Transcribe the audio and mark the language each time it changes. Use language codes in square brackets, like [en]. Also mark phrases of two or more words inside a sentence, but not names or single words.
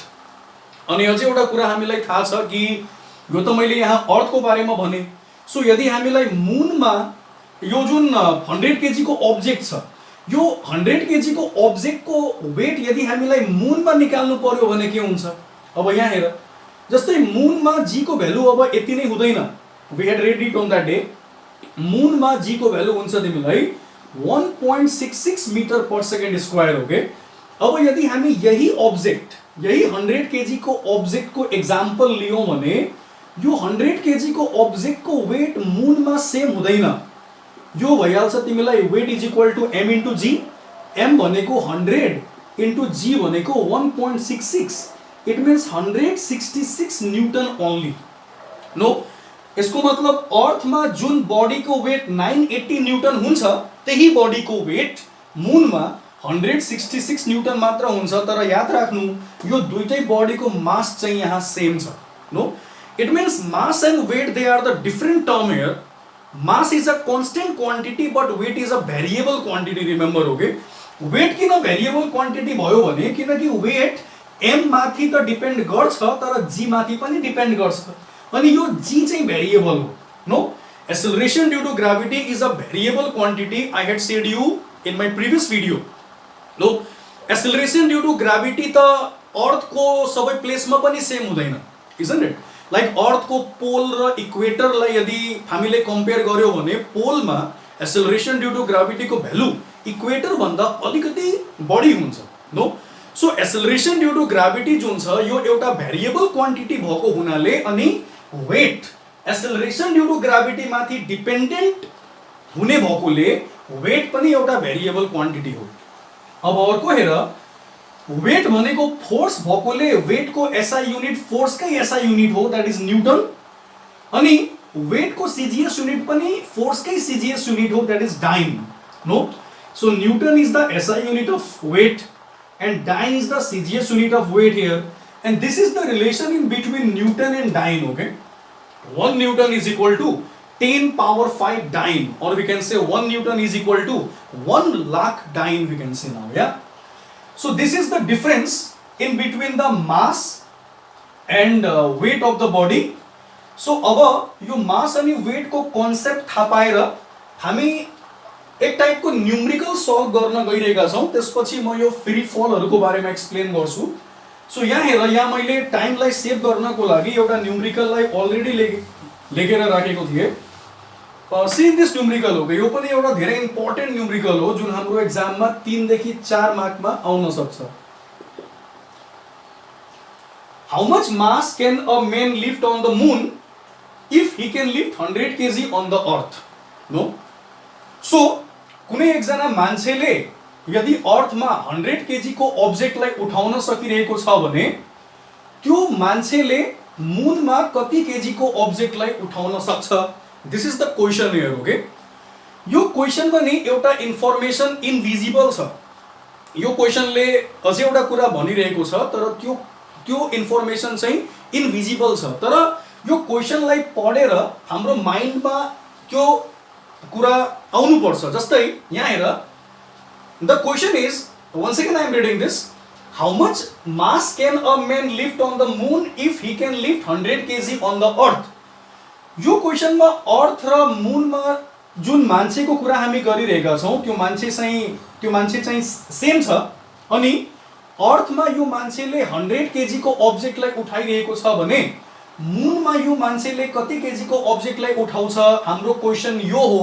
[ne] अनि अझै एउटा कुरा हामीलाई थाहा छ कि यो त मैले यहाँ अर्थ को बारेमा भने। सो यदि हामीलाई मुनमा यो जुन 100 केजी को ऑब्जेक्ट छ, यो 100 केजी को ऑब्जेक्ट को वेट यदि हामीलाई मुनमा निकाल्नु पर्यो भने के हुन्छ। अब यहाँ हेर, जस्तै मुनमा G को भ्यालु अब यति नै हुँदैन। [en] We had read it on that day. [ne] मुनमा G को भ्यालु हुन्छ तिमीलाई 1.66 [en] meter per second square. [ne] हो गए, अब यदि हामी यही ऑब्जेक्ट, यही 100 केजी को ऑब्जेक्ट को एग्जाम्पल लियौं भने यो 100 केजी को ऑब्जेक्ट को वेट मुनमा सेम हुँदैन। यो भइहाल्छ तिमीलाई [en] weight is equal to M into G. [ne] M भनेको 100 [en] into G [ne] भनेको 1.66। [en] It means 166 newton only no. [ne] यसको मतलब अर्थमा जुन बडीको वेट 980 न्यूटन हुन्छ त्यही बडीको वेट मुनमा 166 न्यूटन मात्र हुन्छ। तर याद राख्नु यो दुईटै बडीको मास चाहिँ यहाँ सेम छ नो। [en] It means mass and weight they are the different term here. Mass is a constant quantity but weight is a variable quantity. [ne] रिमेम्बर हो गए, वेट किन [en] variable quantity [ne] भयो भने किनकि वेट M माथि त डिपेन्ड गर्छ तर G माथि पनि डिपेन्ड गर्छ अनि यो G चाहिँ भेरिएबल हो नो। [en] Acceleration due to gravity is a variable quantity. I had said you in my previous video no. acceleration due to gravity [ne] त अर्थ को सबै प्लेसमा पनि सेम हुँदैन, [en] isn't it. [ne] लाइक अर्थ को पोल र इक्वेटरलाई यदि हामीले कम्पेयर गर्यो भने पोलमा [en] acceleration due to gravity [ne] को भ्यालु इक्वेटर भन्दा अलिकति बढी हुन्छ नो। सो [en] acceleration due to gravity [ne] जुन छ यो एउटा [en] variable quantity [ne] भएको हुनाले अनि वेट [en] acceleration due to gravity [ne] माथि डिपेन्डेन्ट हुने भएकोले वेट पनि एउटा [en] variable quantity [ne] हो। अब अर्को हेर, वेट भनेको फोर्स भएकोले वेट को [en] SI unit [ne] फोर्स कै [en] SI unit [ne] हो, [en] that is Newton. [ne] अनि वेट को [en] CGS unit [ne] पनि फोर्स कै [en] CGS unit [ne] हो, [en] that is dyne [ne] नो. [en] So Newton is the SI unit of weight and dyne is the CGS unit of weight here, and this is the relation in between Newton and dyne. Okay, 1 Newton is equal to 10 power 5 dyne, or we can say 1 Newton is equal to 1 lakh dyne, we can say now. Yeah, so this is the difference in between the mass and weight of the body. [ne] So अब यो mass अनि weight को concept थाहा पाएर हामी एक टाइप को [en] numerical solve [ne] गर्न गइरहेका छौं. त्यसपछि म यो फ्री फलहरुको बारेमा एक्सप्लेन गर्छु. सो यहाँ हेर, यहाँ मैले टाइमलाई सेभ गर्नको लागि एउटा न्यूमेरिकललाई अलरेडी लेखेर राखेको थिए. [en] See this numerical हो. [ne] यो पनि एउटा धेरै [en] important numerical [ne] हो जुन हाम्रो एक्जाममा 3 देखि 4 मार्कमा आउन सक्छ. [en] How much mass can a man lift on the moon if he can lift 100 kg on the earth. [ne] नो, सो कुनै एकजना मान्छेले यदि अर्थमा 100 kg को अब्जेक्टलाई उठाउन सकिरहेको छ भने त्यो मान्छेले मूनमा कति केजी को अब्जेक्टलाई उठाउन सक्छ? [en] This is the question here. [ne] ओके, यो क्वेशनमा नि एउटा [en] information invisible [ne] छ. यो क्वेशनले अझै एउटा कुरा भनिरहेको छ, तर त्यो इन्फर्मेसन चाहिँ इनभिजिबल छ. तर यो क्वेशनलाई पढेर हाम्रो माइन्डमा त्यो कुरा आउनु पर्छ. जस्तै यहाँ हेर, [en] The question is, once again I am reading this, how much mass can a man lift on the moon if he can lift 100 kg on the earth? [ne] यो क्वेशनमा अर्थ र मूनमा जुन मान्छेको कुरा हामी गरिरहेका छौं त्यो मान्छे चाहिँ सेम छ. अनि अर्थमा यो मान्छेले 100 kg को अब्जेक्टलाई उठाइरहेको छ भने मूनमा यो मान्छेले कति केजी को अब्जेक्टलाई उठाउँछ, हाम्रो क्वेशन यो हो.